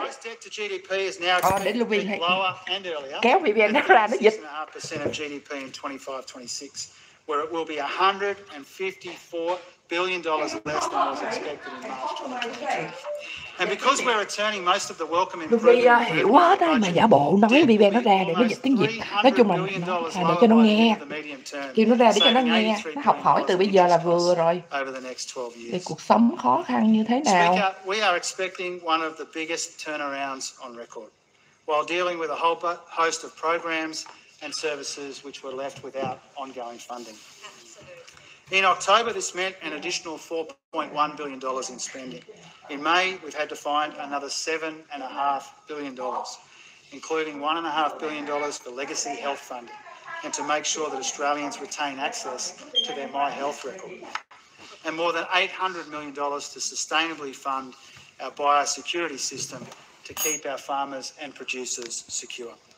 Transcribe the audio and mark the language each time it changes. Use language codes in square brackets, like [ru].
[en] Most debt to GDP is now expected to be lower and earlier. [vi] Kéo Vivian nó ra nó dịch. [en] 6.5% of GDP in 25-26. Where it will be $154 billion less than was expected in March 2022. And because we're returning most of the welcome improvement, [vi] hiểu quá đó, mà giả bộ nói Vivian nó ra để nó dịch tiếng Việt. Nói chung là để cho nó nghe, kêu nó ra để cho nó nghe, nó học hỏi từ bây giờ là vừa rồi. Thì cuộc sống khó khăn như thế nào? [en] We are expecting one of the biggest turnarounds on record, while dealing with a whole host of programs and services which were left without ongoing funding. In October, this meant an additional $4.1 billion in spending. In May, we've had to find another $7.5 billion, including $1.5 billion for legacy health funding, and to make sure that Australians retain access to their My Health record, and more than $800 million to sustainably fund our biosecurity system to keep our farmers and producers secure.